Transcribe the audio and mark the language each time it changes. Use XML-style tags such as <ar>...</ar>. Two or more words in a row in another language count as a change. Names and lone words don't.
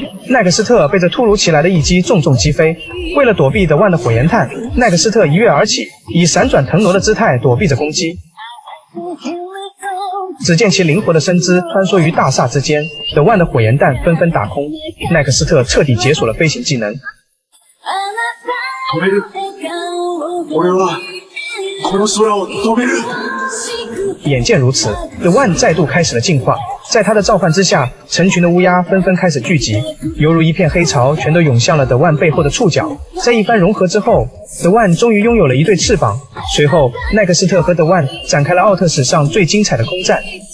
<zh>奈克斯特被这突如其来的一击重重击飞，为了躲避德万的火焰弹，奈克斯特一跃而起，以闪转腾挪的姿态躲避着攻击。只见其灵活的身姿穿梭于大厦之间，德万的火焰弹纷纷打空，奈克斯特彻底解锁了飞行技能。</zh> <ja>飛べる。俺はこの空を飛べる。</ja> <zh>眼见如此，德万再度开始了进化。在他的召唤之下，成群的乌鸦纷纷开始聚集，犹如一片黑潮，全都涌向了德万背后的触角。在一番融合之后，德万终于拥有了一对翅膀。随后，奈克斯特和德万展开了奥特史上最精彩的空战。</zh>